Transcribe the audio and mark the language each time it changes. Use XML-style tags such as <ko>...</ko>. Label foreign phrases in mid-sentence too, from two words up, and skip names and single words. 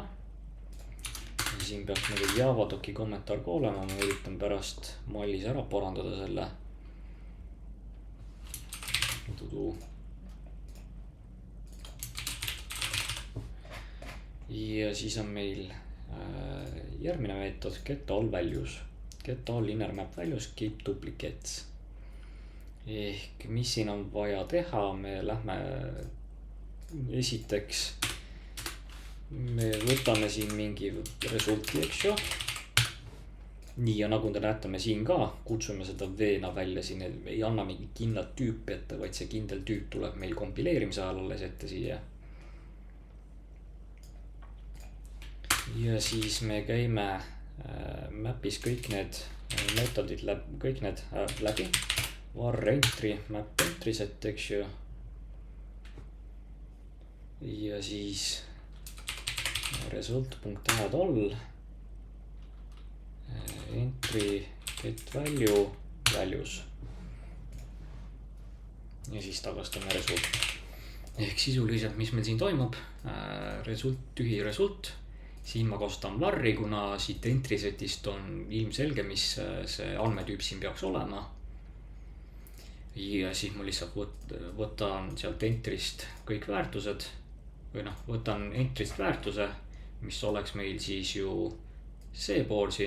<et>Ja siin peaks nagu javadoki kommentaar ka olema. Ma üritan pärast mallis ära parandada selle. Ja siis on meil järgmine meetod</et> <en>get all values. Get all inner map values, keep duplicates.</en> <et>Ehk mis siin on vaja teha, me lähme esiteks, me võtame siin mingi resulti, eks ju. Nii, ja nagu te näete, me siin ka kutsume seda V-na välja, siin ei anna mingi kindlat tüüpi ette, vaid see kindel tüüp tuleb meil kompileerimise ajal alles ette siia. Ja siis me käime mapis kõik need metodid läbi.</et> <en>Var entry, map entry set,</en> <et>eks ju. Ja siis</et> <en>result.add all. Entry get value values.</en> <et>Ja siis tagastame result. Ehk sisuliselt, mis meil siin toimub, result, tühi result. Siin ma kasutan varri, kuna siit entry setist on ilmselge, mis see andmetüüp siin peaks olema. Ja siis ma lihtsalt võtan sealt entry'st kõik väärtused või noh, võtan entry'st väärtuse, mis oleks meil siis ju see pool siin.</et>